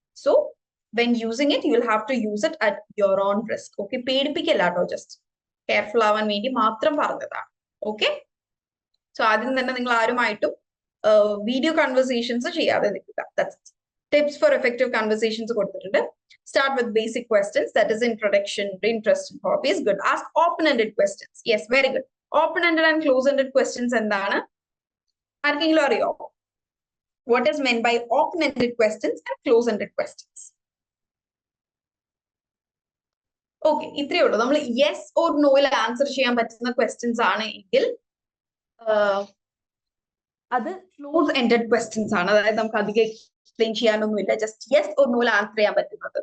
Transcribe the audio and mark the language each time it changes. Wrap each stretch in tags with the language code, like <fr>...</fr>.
<en>So when using it you will have to use it at your own risk.</en> <ml>Okay, പേടിപ്പിക്കല്ല കേട്ടോ, just careful ആവാൻ വേണ്ടി മാത്രം പറഞ്ഞതാണ്. Okay, so ആദ്യം തന്നെ നിങ്ങൾ ആരുമായിട്ടും വീഡിയോ കൺവെർസേഷൻസ് ചെയ്യാതെ നിൽക്കുക.</ml> <en>tips for effective conversations</en> <ml>കൊടുത്തിട്ടുണ്ട്.</ml> <en>Start with basic questions, that is introduction, interest and hobbies. Good. Ask open-ended questions. Yes, very good. Open-ended and close-ended questions</en> <ml>എന്താണ് ആർക്കെങ്കിലും അറിയോ?</ml> <en>What is meant by open-ended questions and close-ended questions?</en> <ml>Okay, ഇത്രയേ ഉള്ളൂ. നമ്മൾ yes or നോയിൽ answer ചെയ്യാൻ പറ്റുന്ന questions ആണ് എങ്കിൽ അത് ക്ലോസ് എൻഡഡ് ക്വസ്റ്റ്യൻസ് ആണ്. അതായത് നമുക്ക് അധികം explain ചെയ്യാനൊന്നുമില്ല, just yes or നോയിൽ answer ചെയ്യാൻ പറ്റുന്നത്.</ml>